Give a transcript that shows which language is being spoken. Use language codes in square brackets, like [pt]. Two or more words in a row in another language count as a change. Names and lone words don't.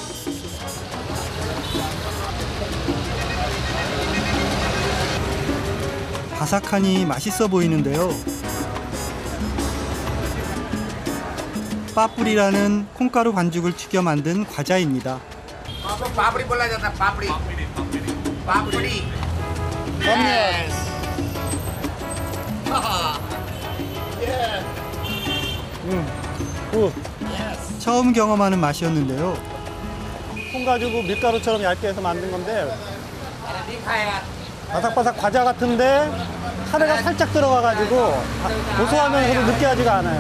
[ko] 바삭하니 맛있어 보이는데요. 빠뿌리라는 콩가루 반죽을 튀겨 만든 과자입니다. [hi] पापड़ी बोला जाता है, पापड़ी पापड़ी [ko] 처음 경험하는 맛이었는데요. 콩 가지고 밀가루처럼 얇게 해서 만든 건데 바삭바삭 과자 같은데 카레가 살짝 들어가가지고 고소하면서도 느끼하지가 않아요.